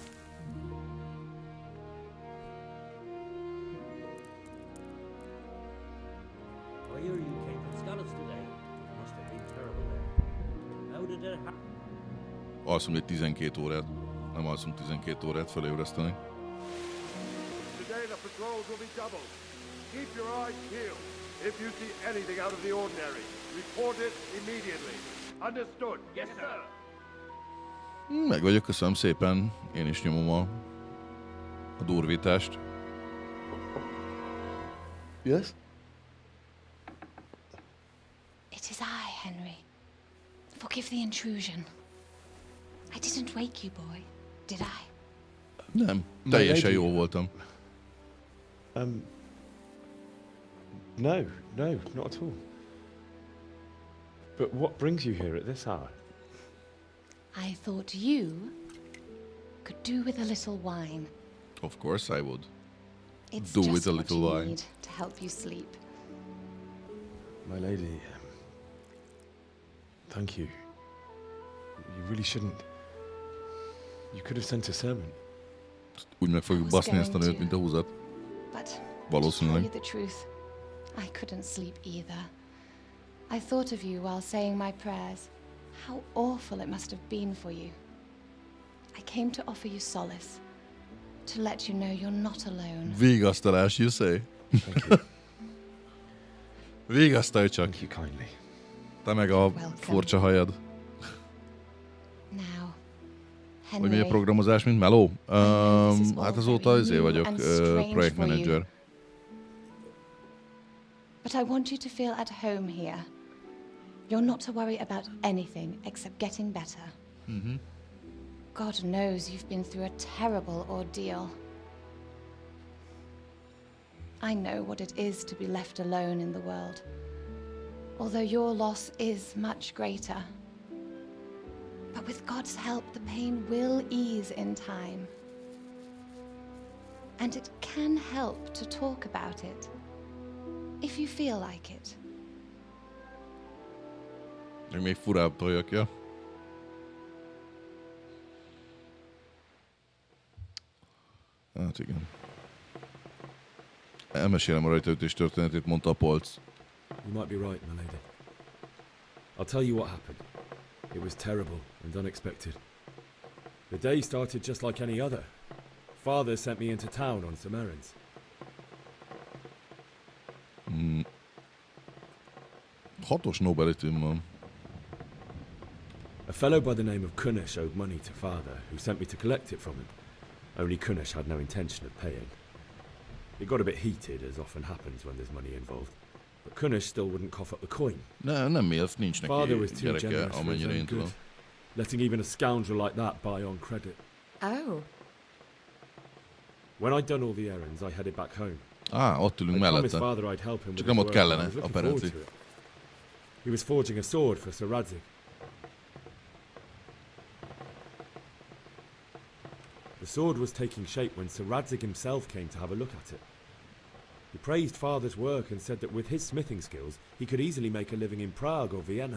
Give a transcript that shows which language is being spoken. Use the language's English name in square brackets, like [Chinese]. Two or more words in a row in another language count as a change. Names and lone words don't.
[English] I hear you came from Scarlet's today. Must have been terrible there. How did it happen? [Hungarian] Alszom egy 12 órát. Nem alszom 12 órát, felébreszteni. [English] Today the patrols will be doubled. Keep your eyes peeled if you see anything out of the ordinary. Report it immediately. Understood. Yes, sir. [Hungarian] Meg vagyok, köszönöm szépen. Én is nyomom a durvítást. [English] Yes? It is I, Henry. Forgive the intrusion. I didn't wake you, boy, did I? [Hungarian] Nem, teljesen jó voltam. [English] No, not at all. But what brings you here at this hour? I thought you could do with a little wine. Of course I would. It's Do just with a what little you wine. need to help you sleep. My lady, thank you. You really shouldn't. You could have sent a sermon. [Hungarian] Úgy meg fogjuk baszni ezt a nőt, mint a húzat. [English] But to tell [Hungarian] Valószínűleg. [English] you the truth, I couldn't sleep either. I thought of you while saying my prayers. How awful it must have been for you. I came to offer you solace, to let you know you're not alone. Vigasztalás, you say? Thank you. [Hungarian] Vigasztalj csak. [English] Thank you kindly. [Hungarian] Te meg a furcsa hajad. [English] Now, [Hungarian] Vagy mi a [English] Henry, [Hungarian] programozás, mint Meló? [English] this is all [Hungarian] Hát azóta [English] very [Hungarian] izé [English] new [Hungarian] vagyok, [English] and strange [Hungarian] projektmenedzser. [English] but I want you to feel at home here. You're not to worry about anything except getting better. God knows you've been through a terrible ordeal. I know what it is to be left alone in the world, although your loss is much greater. But with God's help, the pain will ease in time. And it can help to talk about it, if you feel like it. [Hungarian] Meg még furább toljak, ja? Hát igen. Elmesélem a rajtaütés történetét, mondta a polc. [English] You might be right, my lady. I'll tell you what happened. It was terrible and unexpected. The day started just like any other. Father sent me into town on some errands. [Hungarian] Hatos Nobelitűm van. [English] A fellow by the name of Kunish owed money to Father, who sent me to collect it from him. Only Kunish had no intention of paying. It got a bit heated, as often happens when there's money involved. But Kunish still wouldn't cough up the coin. [Hungarian] Nem milf, nincs [English] Father was [Hungarian] neki [English] too [Hungarian] gyereke, [English] generous for his [Hungarian] amennyire [English] own [Hungarian] én [English] good, [Hungarian] tudom. [English] letting even a scoundrel like that buy on credit. Oh. When I'd done all the errands, I headed back home. [Hungarian] Ott ülünk [English] I promised [Hungarian] mellette. [English] Father I'd help him with [Hungarian] Csak [English] his [Hungarian] nem ott [English] work, and I [Hungarian] kellene, [English] was looking forward [Hungarian] apparently. [English] to it. He was forging a sword for Sir Radzig. The sword was taking shape when Sir Radzig himself came to have a look at it. He praised Father's work and said that with his smithing skills, he could easily make a living in Prague or Vienna.